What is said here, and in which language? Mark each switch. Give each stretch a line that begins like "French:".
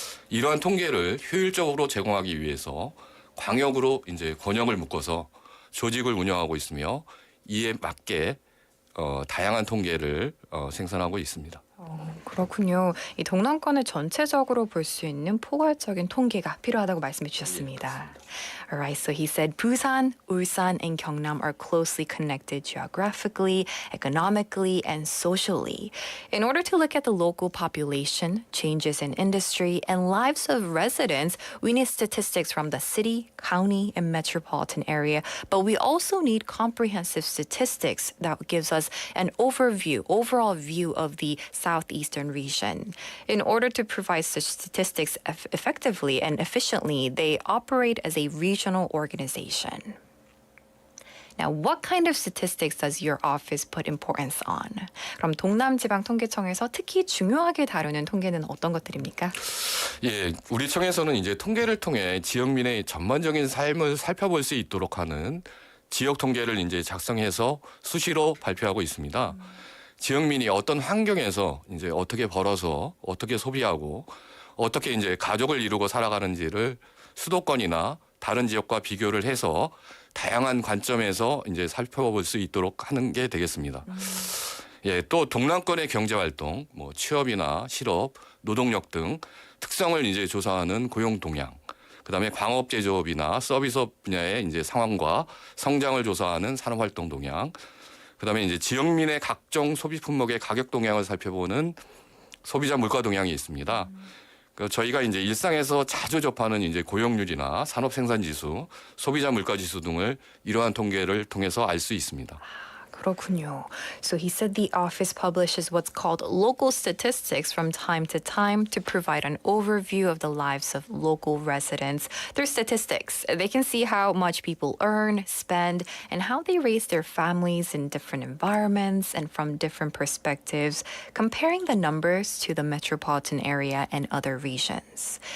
Korean: 이러한 통계를 효율적으로 제공하기 위해서 광역으로 이제 권역을 묶어서 조직을 운영하고 있으며 이에 맞게 다양한 통계를 생산하고 있습니다. 그렇군요. 이 동남권을 전체적으로 볼 수 있는 포괄적인 통계가 필요하다고 말씀해 주셨습니다.
English: All right, so he said Busan, Ulsan, and Gyeongnam are closely connected geographically, economically, and socially. In order to look at the local population, changes in industry, and lives of residents, we need statistics from the city, county, and metropolitan area, but we also need comprehensive statistics that gives us an overall view of the southeastern region. In order to provide such statistics effectively and efficiently, they operate as a regional organization. Now, what kind of statistics does your office put importance on?
Korean: 그럼 동남지방통계청에서 특히 중요하게 다루는 통계는 어떤 것들입니까? 예, 우리 청에서는 이제 통계를 통해 지역민의 전반적인 삶을 살펴볼 수 있도록 하는 지역 통계를 이제 작성해서 수시로 발표하고 있습니다. 지역민이 어떤 환경에서 이제 어떻게 벌어서 어떻게 소비하고 어떻게 이제 가족을 이루고 살아가는지를 수도권이나 다른 지역과 비교를 해서 다양한 관점에서 이제 살펴볼 수 있도록 하는 게 되겠습니다. 예, 또 동남권의 경제 활동, 뭐 취업이나 실업, 노동력 등 특성을 이제 조사하는 고용동향, 그다음에 광업 제조업이나 서비스업 분야의 이제 상황과 성장을 조사하는 산업활동 동향, 그다음에 이제 지역민의 각종 소비 품목의 가격 동향을 살펴보는 소비자 물가동향이 있습니다. 저희가 이제 일상에서 자주 접하는 이제 고용률이나 산업 생산 지수, 소비자 물가 지수 등을 이러한 통계를 통해서 알 수 있습니다. 그렇군요.
English: So he said the office publishes what's called local statistics from time to provide an overview of the lives of local residents. Through statistics, they can see how much people earn, spend, and how they raise their families in different environments and from different perspectives, comparing the numbers to the metropolitan area and other regions.